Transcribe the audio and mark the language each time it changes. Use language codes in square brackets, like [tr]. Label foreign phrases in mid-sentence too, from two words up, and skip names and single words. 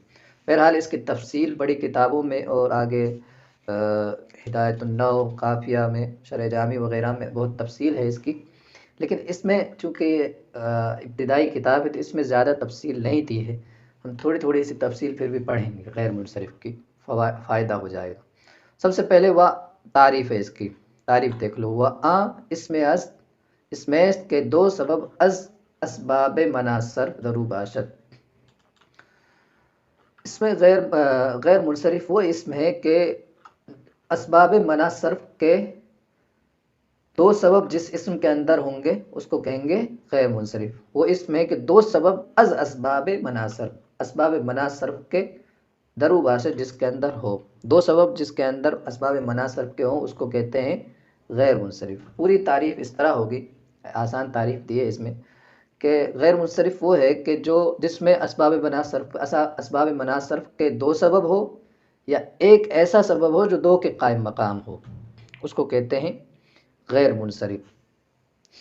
[ur] بہرحال اس کی تفصیل بڑی کتابوں میں اور آگے ہدایت النو، قافیہ میں، شرح جامی وغیرہ میں بہت تفصیل ہے اس کی، لیکن اس میں چونکہ یہ ابتدائی کتاب ہے تو اس میں زیادہ تفصیل نہیں دی ہے۔ ہم تھوڑی تھوڑی سی تفصیل پھر بھی پڑھیں گے غیر منصرف کی، فائدہ ہو جائے گا۔ سب سے پہلے وہ تعریف ہے، اس کی تعریف دیکھ لو۔ [fa] وہ اسمست کے دو سبب از اسباب مناصر درو باشد۔ [ur] اس میں غیر منصرف وہ اسم ہے کہ اسباب مناصرف کے دو سبب جس اسم کے اندر ہوں گے اس کو کہیں گے غیر منصرف۔ وہ اسم ہے کہ [fa] دو سبب از اسباب مناصرف، [ur] اسباب مناصرف کے [fa] درو باشد [ur] جس کے اندر ہو، دو سبب جس کے اندر اسباب مناصرف کے ہوں اس کو کہتے ہیں غیر منصرف۔ پوری تعریف اس طرح ہوگی، آسان تعریف دی ہے اس میں، کہ غیر منصرف وہ ہے کہ جس میں اسباب مناصرف کے دو سبب ہو یا ایک ایسا سبب ہو جو دو کے قائم مقام ہو، اس کو کہتے ہیں غیر منصرف۔